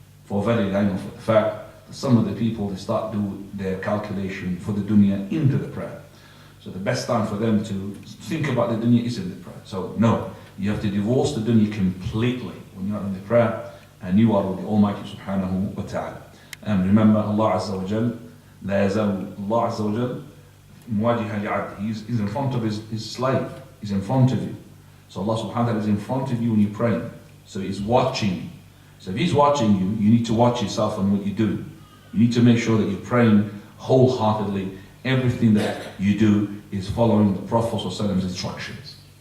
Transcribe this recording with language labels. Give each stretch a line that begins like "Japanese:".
English: For very long, for the fact that some of the people, they start doing their calculation for the dunya into the prayer. So the best time for them to think about the dunya is in the prayer. So no, you have to divorce the dunya completely when you are in the prayer and you are with the Almighty subhanahu wa ta'ala. And remember,
Arabic: Allah Azza wa Jal, لا يزال الله عز وجل مواجها لعبده.
English: He's in front of his slave. He's in front of you. So Allah subhanahu wa ta'ala is in front of you when you pray. So He's watching. So if He's watching you, you need to watch yourself and what you do. You need to make sure that you're praying wholeheartedly. Everything that you do is following the Prophet's instructions.